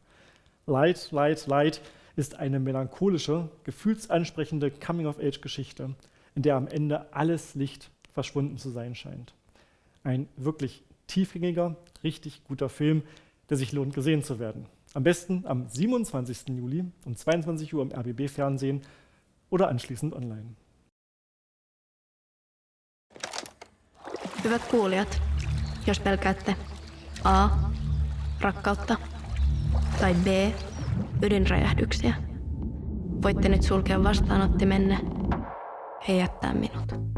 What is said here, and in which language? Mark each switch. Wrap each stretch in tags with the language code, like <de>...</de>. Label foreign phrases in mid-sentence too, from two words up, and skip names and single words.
<de>Light, Light, Light ist eine melancholische, gefühlsansprechende Coming-of-Age-Geschichte, in der am Ende alles Licht verschwunden zu sein scheint. Ein wirklich tiefgängiger, richtig guter Film, der sich lohnt, gesehen zu werden. Am besten am 27. Juli um 22 Uhr im RBB-Fernsehen oder anschließend online.</de> <fi>Hyvät kuulijat, jos pelkäätte A. rakkautta tai B. ydinräjähdyksiä, voitte nyt sulkea vastaanottimenne ja jättää minut.</fi>